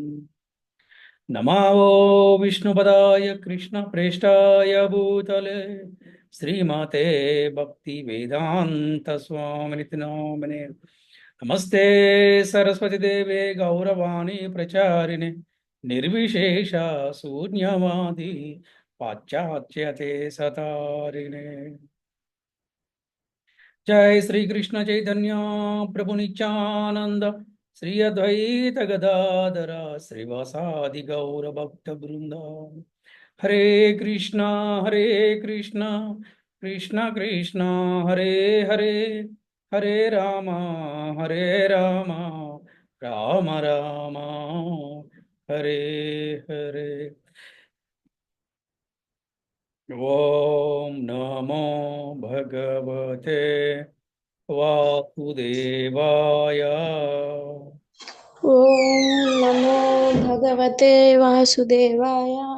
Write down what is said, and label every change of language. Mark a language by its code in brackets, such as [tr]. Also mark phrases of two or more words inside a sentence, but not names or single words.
[sa] నమో విష్ణుపదాయ కృష్ణ ప్రేష్టాయ భూతలే శ్రీమతే భక్తి వేదాంత స్వామినితి నామనే. నమస్తే సరస్వతి దేవే గౌరవాణి ప్రచారిణే నిర్విశేష శూన్యవాది పాశ్చాత్యతే సతారిణే. जय श्री कृष्ण चैतन्य प्रभु नित्यानंद श्री अद्वैत गदाधर श्रीवासादि गौर भक्त वृंद. हरे कृष्णा कृष्णा कृष्णा हरे हरे हरे राम राम राम हरे हरे. ओम नमो भगवते वासुदेवाय. ओम नमो भगवते वासुदेवाय।